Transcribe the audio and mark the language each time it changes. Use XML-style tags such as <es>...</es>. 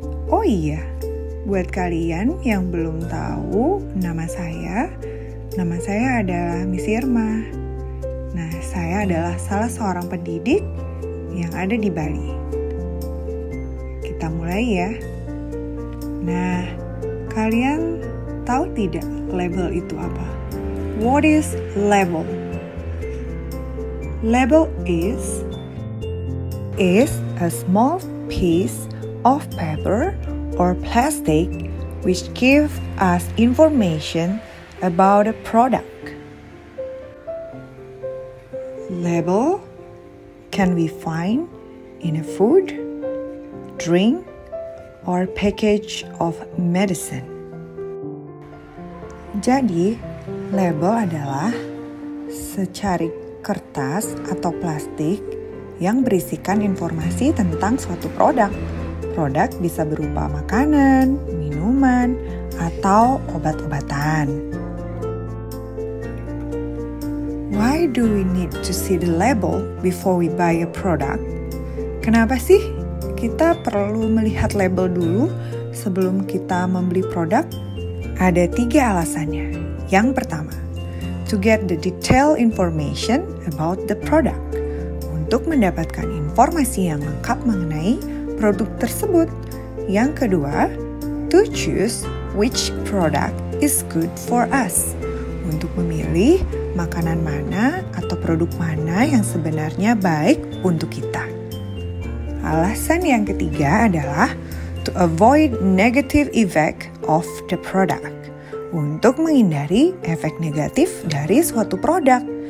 <id>Oh iya, buat kalian yang belum tahu nama saya adalah Miss Irma. Nah, saya adalah salah seorang pendidik yang ada di Bali. Kita mulai ya. Nah, kalian tahu tidak label itu apa?</id> <en>What is label? Label is a small piece of paper or plastic which give us information about a product. Label can be found in a food, drink, or package of medicine.</en> <id>Jadi, label adalah secari kertas atau plastik yang berisikan informasi tentang suatu produk. Produk bisa berupa makanan, minuman, atau obat-obatan.</id> <en>Why do we need to see the label before we buy a product?</en> <id>Kenapa sih kita perlu melihat label dulu sebelum kita membeli produk? Ada 3 alasannya. Yang pertama,</id> <en>to get the detailed information about the product.</en> <id>Untuk mendapatkan informasi yang lengkap mengenai produk tersebut. Yang kedua,</id> <en>to choose which product is good for us.</en> <id>Untuk memilih makanan mana atau produk mana yang sebenarnya baik untuk kita. Alasan yang ketiga adalah</id> <en>to avoid negative effect of the product.</en> <id>Untuk menghindari efek negatif dari suatu produk.</id>